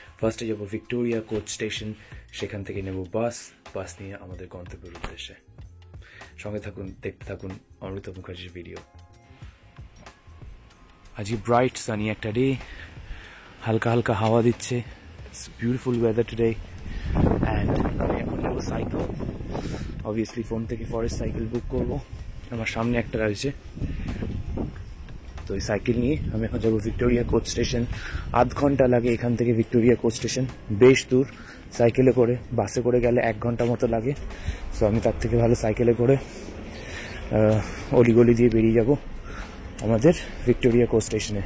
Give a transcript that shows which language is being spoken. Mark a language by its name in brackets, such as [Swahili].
[Bangla] ফার্স্টে যাব Victoria coach station, সেখান থেকে নেব বাস নিয়ে আমাদের গন্তব্যের উদ্দেশ্যে। সঙ্গে থাকুন, দেখতে থাকুন অমৃতা মুখার্জির ভিডিও। আজকে ব্রাইট সানি একটা ডে, হালকা হালকা হাওয়া দিচ্ছে। [English] It's beautiful weather today and [Bangla] আমি এখন নেব সাইকেল। অবভিয়াসলি ফোন থেকে ফরেস্ট সাইকেল বুক করব, আমার সামনে একটা রয়েছে। তো এই সাইকেল নিয়ে আমি এখন যাবো ভিক্টোরিয়া কোচ স্টেশন। আধ ঘন্টা লাগে এখান থেকে ভিক্টোরিয়া কোচ স্টেশন, বেশ দূর। সাইকেলে করে, বাসে করে গেলে 1 ঘন্টা মতো লাগে। সো আমি তার থেকে ভালো সাইকেলে করে অলিগলি দিয়ে বেরিয়ে যাব আমাদের ভিক্টোরিয়া কোচ স্টেশনে।